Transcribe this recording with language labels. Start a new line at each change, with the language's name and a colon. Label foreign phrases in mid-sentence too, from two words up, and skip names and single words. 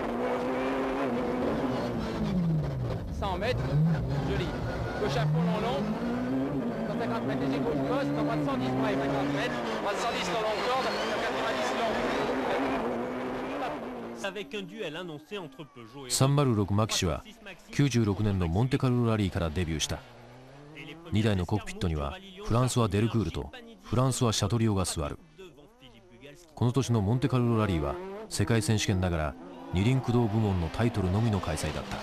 French: 100 mètres, joli. Gauche à fond, long, 150 mètres, léger gauche, dans droite 110 bref, 50 mètres, droite 110 dans long corde, 90 long. Avec un duel annoncé entre Peugeot et
Japanese: 306 マキシは96年のモンテカルロラリーからデビューした。2台のコックピットにはフランソワ・デルクールとフランソワ・シャトリオが座る。この年のモンテカルロラリーは世界選手権ながら二輪駆動部門のタイトルのみの開催だった。